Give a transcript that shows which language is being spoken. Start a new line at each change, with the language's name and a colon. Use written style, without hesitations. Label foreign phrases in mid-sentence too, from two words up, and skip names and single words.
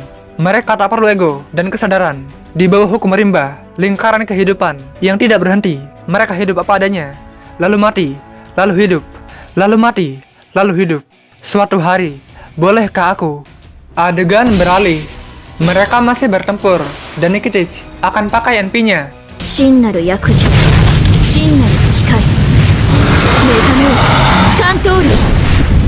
Indonesian: Mereka tak perlu ego dan kesadaran. Di bawah hukum rimba, lingkaran kehidupan yang tidak berhenti. Mereka hidup apa adanya, lalu mati, lalu hidup, lalu mati, lalu hidup. Suatu hari, bolehkah aku? Adegan beralih. Mereka masih bertempur, dan Nikitich akan pakai NP-nya.
Japanese: 真なる役女、真なる誓い。目覚めよ、三刀流。